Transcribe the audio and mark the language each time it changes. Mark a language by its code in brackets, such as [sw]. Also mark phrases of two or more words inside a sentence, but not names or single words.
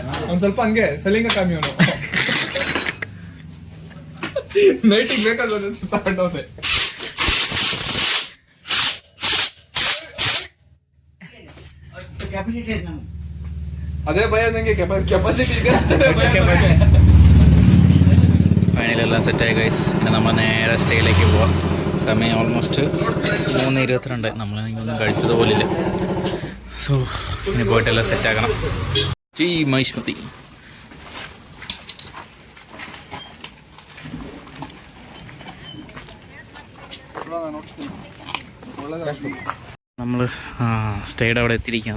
[kn] ಅವ್ನು ಸ್ವಲ್ಪ ಹಂಗೆ ಸಲಿಂಗ ಕಮ್ಮಿ ಅವನು. ನೈಟಿಗೆ ಬೇಕಾದ್ರೆ ತಗೊಂಡವನೆ. ಅದೇ ಭಯ ನಂಗೆ, ಕೆಪಾಸಿಟಿ ಇದೆ. [ml] ഫൈനൽ എല്ലാം സെറ്റായി ഗൈസ്. ഇനി നമ്മൾ നേരെ സ്റ്റേയിലേക്ക് പോവാം. സമയം ഓൾമോസ്റ്റ് 3:22. നമ്മളൊന്നും കഴിച്ചത് പോലില്ല. സോ ഇനി പോയിട്ടെല്ലാം സെറ്റാക്കണം. ജയ് മഹിഷ്മതി. നമ്മൾ സ്റ്റേയുടെ അവിടെ എത്തിയിരിക്കുകയാണ്.